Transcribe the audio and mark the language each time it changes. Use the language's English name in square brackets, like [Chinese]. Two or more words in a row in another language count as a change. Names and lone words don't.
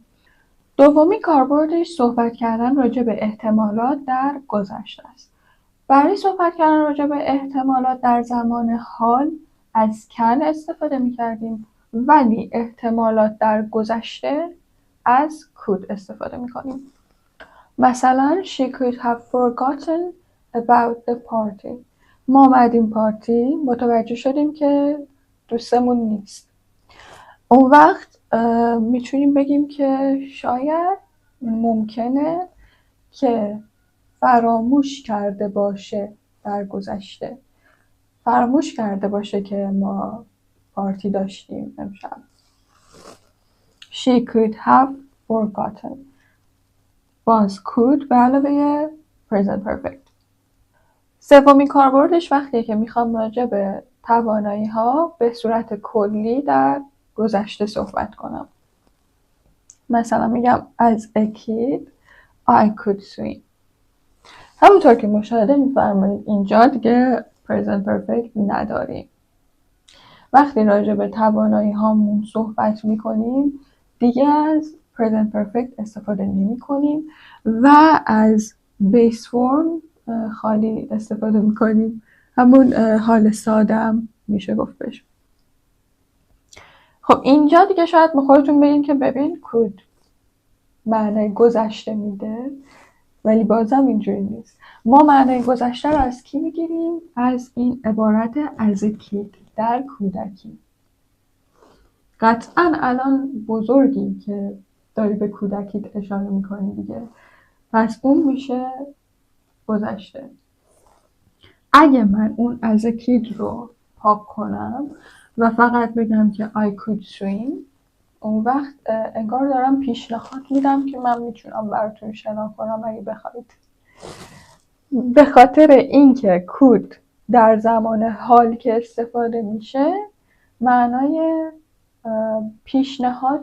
[Persian] دومی کاربردش صحبت کردن راجع به احتمالات در گذشته است. برای صحبت کردن راجع به احتمالات در زمان حال از can استفاده می‌کردیم، ولی احتمالات در گذشته از could استفاده می‌کنیم. [English] مثلا she could have forgotten about the party. [Persian] ما بعد این پارتی متوجه شدیم که دوستمون نیست. اون وقت میتونیم بگیم که شاید ممکنه که فراموش کرده باشه در گذشته، فراموش کرده باشه که ما پارتی داشتیم امشب. [English] She could have forgotten. [Persian] باز could به علاوه [English] present perfect. [Persian] سومین کاربردش وقتیه که میخوام راجع به توانایی ها به صورت کلی در گذشته صحبت کنم. مثلا میگم [English] as a kid I could swim. [Persian] همونطور که مشاهده میفرمایید اینجا دیگه [English] present perfect [Persian] نداریم. وقتی راجع به توانایی هامون صحبت میکنیم دیگه از [English] present perfect [Persian] استفاده نمی کنیم و از [English] base form [Persian] خالی استفاده میکنیم. همون حال سادم میشه گفت بشه. خب اینجا دیگه شاید خودتون بگین که ببین could معنی گذشته میده، ولی بازم اینجوری نیست. ما معنی گذشته رو از کی میگیریم؟ از این عبارت [English] as a kid، [Persian] در کودکی. قطعا الان بزرگی که داری به کودکیت اشاره میکنی دیگه، پس اون میشه گذشته. اگه من اون [English] as a kid [Persian] رو پاک کنم و فقط بگم که [English] I could swim، [Persian] اون وقت انگار دارم پیشنهاد میدم که من میتونم براتون شنا کنم اگه بخواید. به خاطر اینکه could در زمان حال که استفاده میشه معنای پیشنهاد